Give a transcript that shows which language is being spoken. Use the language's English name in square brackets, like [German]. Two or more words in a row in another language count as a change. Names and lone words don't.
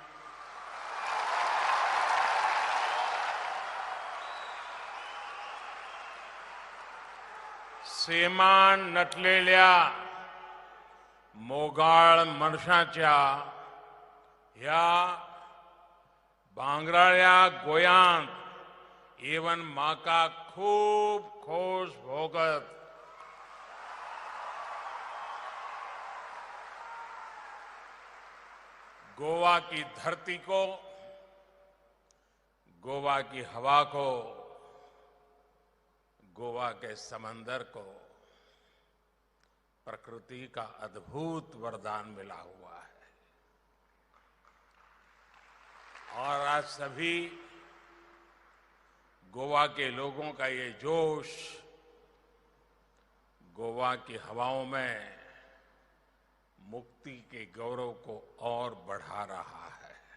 [Konkani] सेमान नटलेल्या मोगाळ मनशाच्या ह्या भांगराळ्या गोंयांत एवन म्हाका खूब खोश भोगत [Hindi] गोवा की धरती को, गोवा की हवा को, गोवा के समंदर को प्रकृति का अद्भुत वरदान मिला हुआ है। और आज सभी गोवा के लोगों का ये जोश गोवा की हवाओं में मुक्ति के गौरव को और बढ़ा रहा है।